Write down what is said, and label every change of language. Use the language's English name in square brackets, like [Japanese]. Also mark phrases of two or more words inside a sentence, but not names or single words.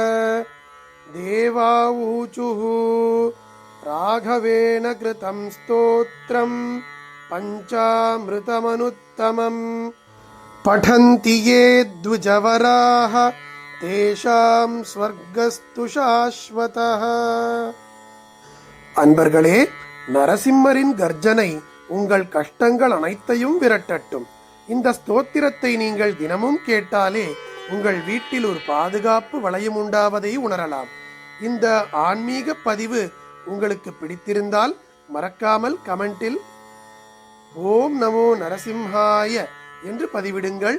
[Sanskrit] देवाऊचुः राघवेन कृतं स्तोत्रं पञ्चामृतमनुत्तमं पठन्ति ये द्विजवराः तेषां स्वर्गस्तु शाश्वतः. [Tamil] அன்பர்களே, நரசிம்மரின் கர்ஜனை உங்கள் கஷ்டங்கள் அனைத்தையும் விரட்டட்டும். இந்த ஸ்தோத்திரத்தை நீங்கள் தினமும் கேட்டாலே உங்கள் வீட்டில் ஒரு பாதுகாப்பு வளையம் உண்டாவதை உணரலாம். இந்த ஆன்மீக பதிவு உங்களுக்கு பிடித்திருந்தால் மறக்காமல் கமெண்டில் [Sanskrit] ओम् नमो नरसिंहाय [Tamil] என்று பதிவிடுங்கள்.